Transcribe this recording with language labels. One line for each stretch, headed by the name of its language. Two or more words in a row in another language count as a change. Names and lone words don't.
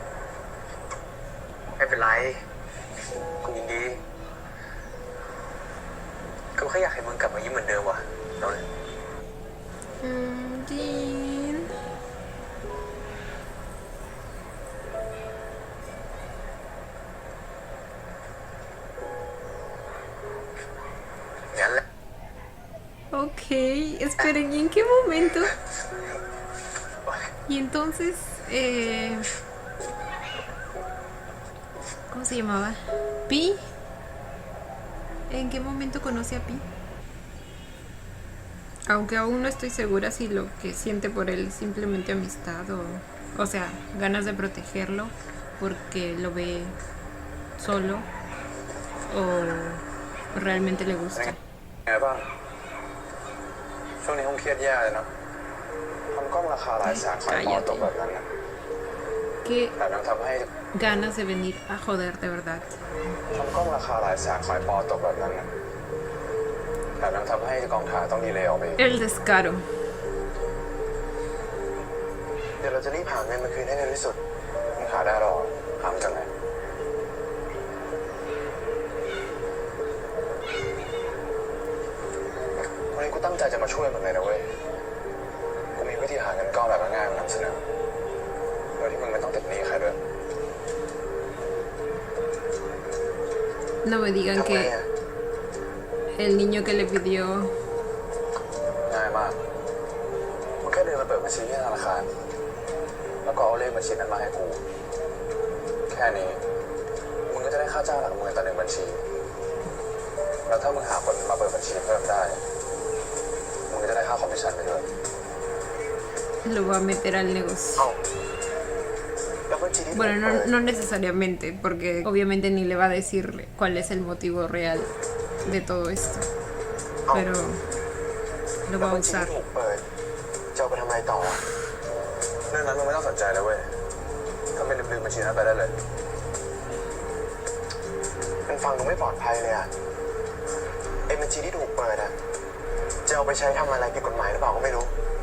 Thai: ไม่เป็นไร กูยินดี กูแค่อยากให้มึงกลับมายิ้มเหมือนเดิมว่ะนนท์ Jin. งั้นแหละ
Spanish: Ok, esperen, ¿y en qué momento? Y entonces, ¿cómo se llamaba? ¿Pi? ¿En qué momento conoce a Pi? Aunque aún no estoy segura si lo que siente por él es simplemente amistad o sea, ganas de protegerlo porque lo ve solo o realmente le gusta.
Thai: ไงบ้าง ช่วงนี้คงเครียดแย่เลยเนาะทำกล้องราคาหลายแสนขายปอตกแบบนั้นนะ
Spanish: Qué
Thai: แต่ยังทำให้
Spanish: ganas de venir a joder de verdad.
Thai: ทำกล้องราคาหลายแสนขายปอตกแบบนั้นนะแต่ยังทำให้กองถ่ายต้องดีเลย์ออกไปอีก
Spanish: El descaro.
Thai: เดี๋ยวเราจะรีบหาเงินมาคืนให้เร็วที่สุดมึงหาได้หรอหามาจากไหนวันนี้กูตั้งใจจะมาช่วยมึงเลยนะเว้ยกูมีวิธีหาเงินก้อนแบบง่ายๆมานำเสนอโดยที่มึงไม่ต้องติดหนี้ใครด้วย
Spanish: No me digan que el niño que le pidió
Thai: ง่ายมากมึงแค่เดินมาเปิดบัญชีที่ธนาคารแล้วก็เอาเลขบัญชีนั้นมาให้กูแค่นี้มึงก็จะได้ค่าจ้างหลักหมื่นต่อ1บัญชีแล้วถ้ามึงหาคนมาเปิดบัญชีเพิ่มได้มึงก็จะได้ค่าคอมมิชชั่นไปด้วย
Spanish: lo va a meter al negocio.
Thai: แล้วบัญชีที่
Spanish: Bueno, no necesariamente, porque obviamente ni le va a decir cuál es el motivo real de todo esto. Pero lo
Thai: แล้ว
Spanish: va a
Thai: บัญชี
Spanish: usar.
Thai: ที่ถูกเปิดจะเอาไปทำอะไรต่อเรื่องนั้นมึงไม่ต้องสนใจเลยเว้ยทำเป็นลืมบัญชีนั้นไปได้เลยมันฟังดูไม่ปลอดภัยเลยอะไอ้บัญชีที่ถูกเปิดอะจะเอาไปใช้ทำอะไรผิดกฎหมายหรือเปล่าก็ไม่รู้